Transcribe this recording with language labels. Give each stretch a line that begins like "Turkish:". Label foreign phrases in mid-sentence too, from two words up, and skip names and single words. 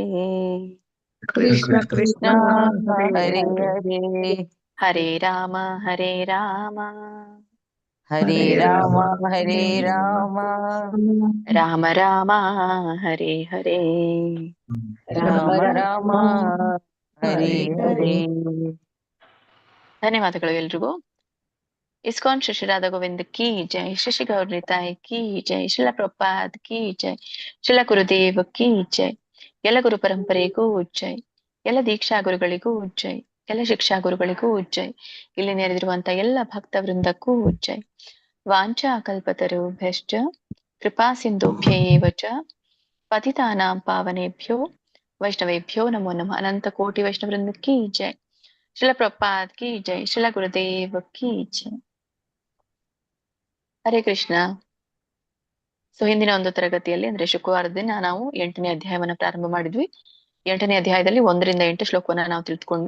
Sanskrit: ಕೃಷ್ಣ ಕೃಷ್ಣ ಹರೇ ಹರೇ ಹರೇ ರಾಮ ಹರೇ ರಾಮ ಹರೇ ರಾಮ ಹರೇ ರಾಮ ರಾಮ ರಾಮ ಹರೇ ಹರೇ. ರಾಮ ರಾಮ ಹರಿ ಹರಿ.
Kannada: ಧನ್ಯವಾದಗಳು ಎಲ್ರಿಗೂ. ಇಸ್ಕಾನ್ ಶ್ರೀ ರಾಧಾ ಗೋವಿಂದ್
Hindi: की जय,
Kannada: ಶಶಿ ಗೌರ್ ನಿತಾಯ್
Hindi: की जय,
Kannada: ಶಿಲ ಪ್ರಪಾದ್
Hindi: की जय,
Kannada: ಶಿಲ ಗುರುದೇವ್
Hindi: की जय,
Kannada: ಎಲ್ಲ ಗುರು ಪರಂಪರೆಗೂ ಜೈ, ಎಲ್ಲ ದೀಕ್ಷಾ ಗುರುಗಳಿಗೂ ಜೈ, ಎಲ್ಲ ಶಿಕ್ಷಾ ಗುರುಗಳಿಗೂ ಜೈ, ಇಲ್ಲಿ ನೆರೆದಿರುವಂತ ಎಲ್ಲ ಭಕ್ತ ವೃಂದಕ್ಕೂ ಜೈ.
Sanskrit: ವಾಂಚಾ ಕಲ್ಪತರುಭ್ಯಶ್ಚ ಕೃಪಾ ಸಿಂಧುಭ್ಯೇವ ಚ ಪತಿತಾನಾಂ ಪಾವನೇಭ್ಯೋ ವೈಷ್ಣವೇಭ್ಯೋ ನಮೋ ನಮಃ.
Hindi: अनंत कोटि वैष्णववृंद की जय, शिल प्रपाद की जय, शिल गुरुदेव की जय.
Sanskrit: ಹರೇ ಕೃಷ್ಣ.
Kannada: ಸೊ ಹಿಂದಿನ ಒಂದು ತರಗತಿಯಲ್ಲಿ ಅಂದ್ರೆ ಶುಕ್ರವಾರದ ದಿನ ನಾವು 8ನೇ ಅಧ್ಯಾಯವನ್ನ ಪ್ರಾರಂಭ ಮಾಡಿದ್ವಿ. 8ನೇ ಅಧ್ಯಾಯದಲ್ಲಿ 1ರಿಂದ 8 ಶ್ಲೋಕವನ್ನ ನಾವು ತಿಳ್ಕೊಂಡ್ವಿ.